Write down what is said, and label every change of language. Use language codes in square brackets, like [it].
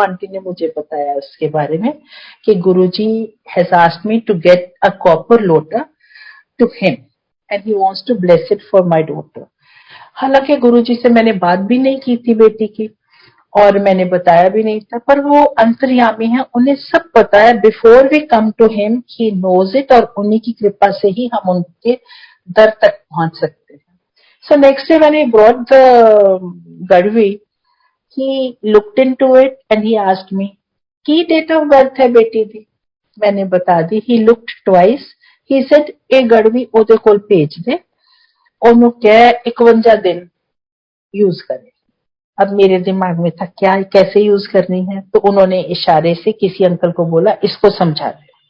[hi] Aunty ने मुझे बताया उसके बारे में कि [en] Guruji has asked me to get a copper lota to him and he wants to bless it for my daughter. [hi] हालांकि गुरुजी से मैंने बात भी नहीं की थी बेटी की, और मैंने बताया भी नहीं था, पर वो अंतर्यामी है, उन्हें सब पता है। [en] before we come to him he knows it, [hi] और उन्हीं की कृपा से ही हम उनके दर तक पहुंच सकते हैं। [en] So next day when I brought the Gadvi, he looked into it and he asked me, [pa] की डेट ऑफ बर्थ है बेटी दी? [hi] मैंने बता दी। [en] He looked twice. He said, [pa] ए गड़वी ओदे कोल भेज दे, ਉਹਨੂੰ ਕਹਿ 51 दिन यूज करे। [hi] अब मेरे दिमाग में था क्या कैसे यूज करनी है, तो उन्होंने इशारे से किसी अंकल को बोला इसको समझा दे।